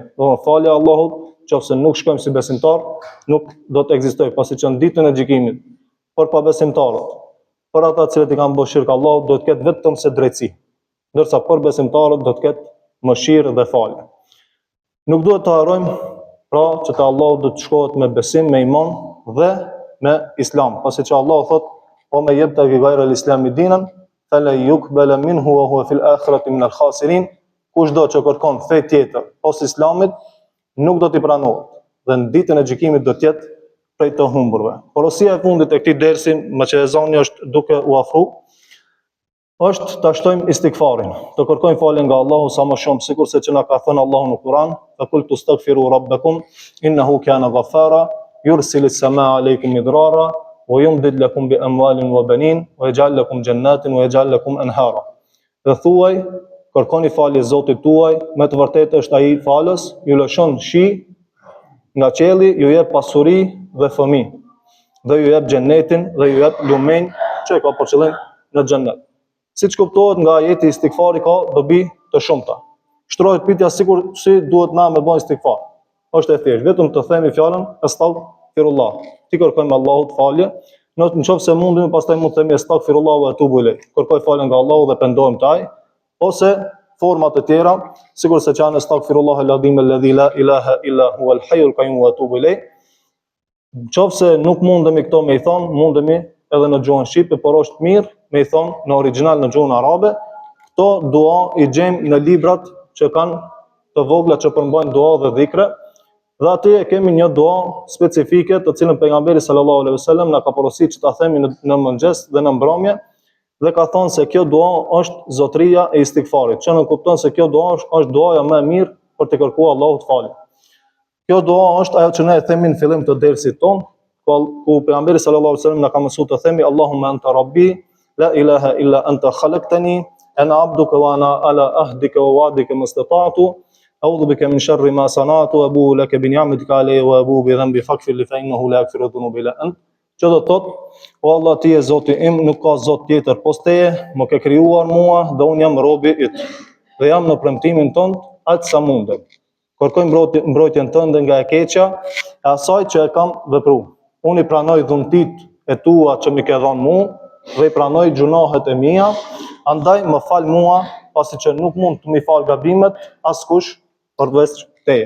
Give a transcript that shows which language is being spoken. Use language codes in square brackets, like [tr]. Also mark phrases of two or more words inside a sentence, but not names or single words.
[sq] Do falja Allahut, nëse nuk shkojmë si besimtar, nuk do të ekzistojë, pasi që në ditën e gjykimit për pabesimtarët, për ata që i kanë bërë shirk Allahut, do të ketë vetëm se drejtësi, ndërsa për besimtarët do të ketë mëshirë dhe falje. Nuk duhet të harrojmë pra që te Allahu do të shkohet me besim, me iman dhe me islam, pasi që Allahu thotë: [ar] "ومن يبتغ غير الإسلام دينا فلا يقبل منه وهو في الآخرة من الخاسرين." [sq] Kushdo që kërkon fe tjetër pas islamit, nuk do t'i pranohet dhe në ditën e gjykimit do të jetë prej të humburve. Porosia e fundit e këtij dersi, më që ezani është duke u afru, është ta shtojmë istighfarin, të kërkojmë falje nga Allahu sa më shumë, sikurse që na ka thënë Allahu në Kur'an: [ar] "فقل استغفروا ربكم إنه كان غفارا يرسل السماء عليكم مدرارا ويمددكم بأموال وبنين ويجعل لكم جنات ويجعل لكم أنهارا." [sq] Dhe thuaj, kërkoni falje Zotit tuaj, me të vërtetë është ai falës, ju lëshon shi nga qielli, ju jep pasuri dhe fëmijë, dhe ju jep xhenetin dhe ju jep lumen që ka për qëllim në xhenet. Siç kuptohet nga ajeti, istighfari ka dobi të shumta. Shtrohet pyetja sikur si duhet na me bën istighfar. Është e thjeshtë, vetëm të themi fjalën astaghfirullah. Ti kërkojmë Allahut falje, nëse mundemi pastaj mund të themi [ar] أستغفر الله وأتوب إليه. [sq] Kërkoj falje nga Allahu dhe pendohem te ai, ose format e tjera, sikur se janë [ar] أستغفر الله العظيم الذي لا إله إلا هو الحي القيوم وأتوب إليه. [sq] Nëse nuk mundemi këto me i thon, mundemi edhe në gjuhën shqipe, por është mirë me i thon në origjinal në gjuhën arabe. Këto dua i gjejmë në librat që kanë të vogla që përmbajnë dua dhe dhikre. Dhe aty e kemi një dua specifike të cilën pejgamberi [ar] صلى الله عليه وسلم [sq] na ka porositur që ta themi në mëngjes dhe në mbrëmje, dhe ka thonë se kjo dua është zotëria e istighfarit, që në kupton se kjo dua është duaja më e mirë për të kërkuar Allahut falje. Kjo dua është ajo që ne e themi në fillim të dersit ton, ku pejgamberi [ar] صلى الله عليه وسلم [sq] na ka mësuar të themi [ar] اللهم أنت ربي لا إله إلا أنت خلقتني وأنا عبدك وأنا على عهدك ووعدك ما استطعت أعوذ بك من شر ما صنعت وأبوء لك بنعمتك علي وأبوء بذنبي فاغفر لي فإنه لا يغفر الذنوب إلا أنت. [sq] Që do thot, o Allah, ti je Zoti im, nuk ka Zot tjetër pos teje, më ke krijuar mua dhe unë jam robi yt. Dhe jam në premtimin tënd aq sa mundem. Kërkoj mbrojtjen tënde nga e keqja e asaj që e kam vepruar. Unë i pranoj dhuntit e tua që më ke dhënë mua dhe i pranoj gjunahet e mia, andaj më fal mua, pasi që nuk mund të më fal gabimet askush përveç teje.